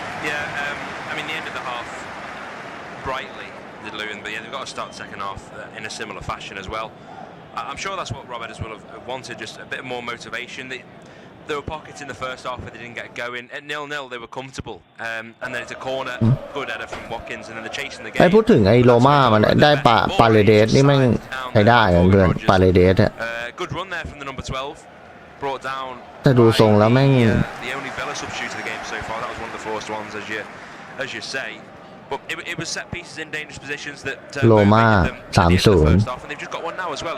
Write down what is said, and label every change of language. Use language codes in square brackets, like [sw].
[en] Yeah, I mean the end of the half brightly did Luton, but yeah, they've got to start the second half in a similar fashion as well. I'm sure that's what Rob Edwards will have wanted, just a bit more motivation. There were pockets in the first half where they didn't get going. At 0-0 they were comfortable, and then it's a corner, good header from Watkins, and then they're chasing the game. [th] พูดถึงไอ้โรม่ามันได้ปาเลเดสนี่แม่งใช้ได้เพื่อนปาเลเดสอ่ะ [en] Good run there from the number 12, brought down. [th] แต่ดูทรงแล้วแม่ง [en] The only Villa substitute of the game so far. That was one of the first ones, as you say. But it was set pieces in dangerous positions that [th] โรม่า30 [en] and they've just got one now as well.